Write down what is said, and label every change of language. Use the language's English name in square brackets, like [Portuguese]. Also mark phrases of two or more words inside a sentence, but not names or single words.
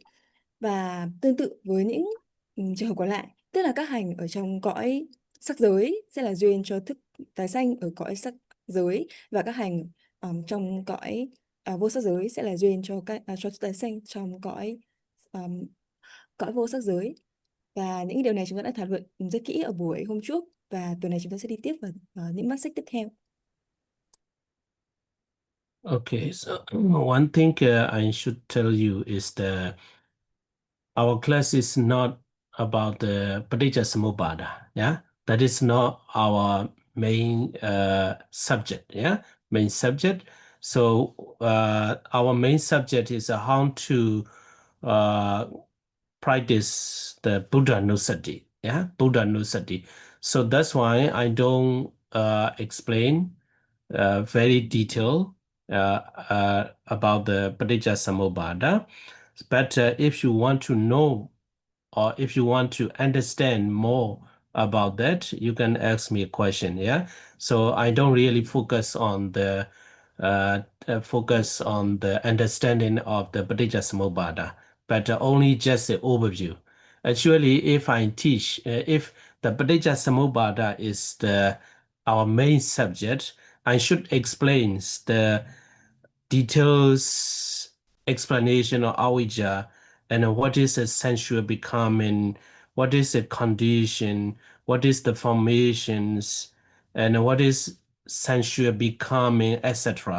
[Vietnamese] Và tương tự với những trường hợp còn lại, tức là các hành ở trong cõi sắc giới sẽ là duyên cho thức tái sanh ở cõi sắc giới, và các hành trong cõi vô sắc giới sẽ là duyên cho cho thức tái sanh trong um, cõi vô sắc giới. Và những điều này chúng ta đã thảo luận rất kỹ ở buổi hôm trước, và tuần này chúng ta sẽ đi tiếp vào những mắt xích tiếp theo. [English] Okay, so one thing I should tell you is that our class is not about the paticca-samuppāda. Yeah, that is not our main subject. Yeah, main subject. So our main subject is how to practice the Buddha Nusati. Yeah, Buddha Nusati. So that's why I don't explain very detailed about the paticca-samuppāda. But if you want to know or if you want to understand more about that, you can ask me a question. Yeah. So I don't really focus on the understanding of the paticca-samuppāda, but only just the overview. Actually, if I teach, if the paticca-samuppāda is our main subject, I should explain the details explanation of avijja and what is a sensual becoming, what is the condition, what is the formations, and what is sensual becoming, etc.